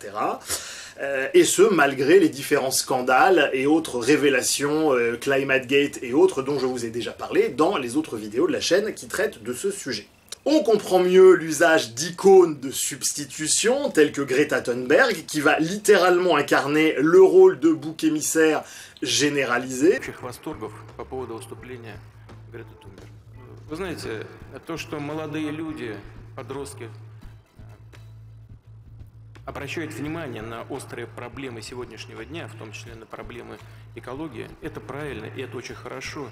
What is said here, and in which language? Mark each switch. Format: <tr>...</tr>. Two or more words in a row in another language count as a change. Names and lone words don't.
<fr>Et ce, malgré les différents scandales et autres révélations, ClimateGate et autres, dont je vous ai déjà parlé dans les autres vidéos de la chaîne qui traitent de ce sujet. On comprend mieux l'usage d'icônes de substitution, telles que Greta Thunberg, qui va littéralement incarner le rôle de bouc émissaire généralisé.</fr> <ru>Вы знаете, то, что молодые люди, подростки, обращают внимание на острые проблемы сегодняшнего дня, в том числе на проблемы экологии, это правильно и это очень хорошо.</ru>